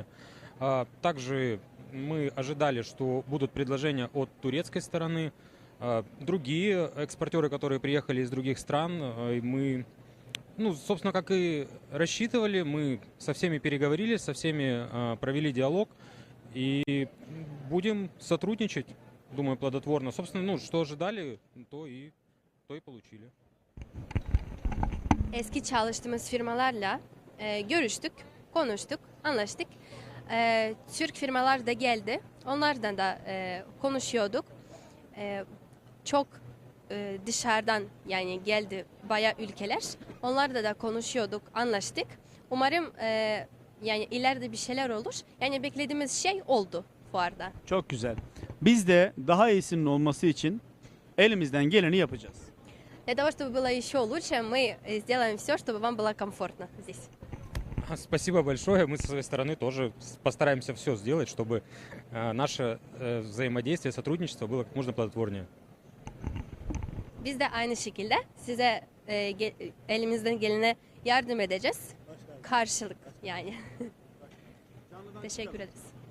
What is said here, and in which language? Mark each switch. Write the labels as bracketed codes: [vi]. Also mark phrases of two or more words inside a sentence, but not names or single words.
[ru] Также мы ожидали, что будут предложения от турецкой стороны, другие экспортеры, которые приехали из других стран. Мы, собственно, как и рассчитывали, мы со всеми переговорили, со всеми провели диалог и будем сотрудничать, думаю, плодотворно. Собственно, что ожидали, то и получили. [tr] Eski çalıştığımız firmalarla görüştük, konuştuk, anlaştık. Türk firmalar da geldi. Onlardan da konuşuyorduk. Çok dışarıdan yani geldi bayağı ülkeler. Onlarla da konuşuyorduk, anlaştık. Umarım yani ileride bir şeyler olur. Yani beklediğimiz şey oldu fuarda. Çok güzel. Biz de daha iyisinin olması için elimizden geleni yapacağız. [ru] Для того, чтобы было еще лучше, мы сделаем все, чтобы вам было комфортно здесь. Спасибо большое. Мы со своей стороны тоже постараемся все сделать, чтобы наше взаимодействие, сотрудничество было как можно плодотворнее. [tr] Biz de aynı şekilde size elimizden gelene yardım edeceğiz. Karşılık yani. Teşekkür ederiz.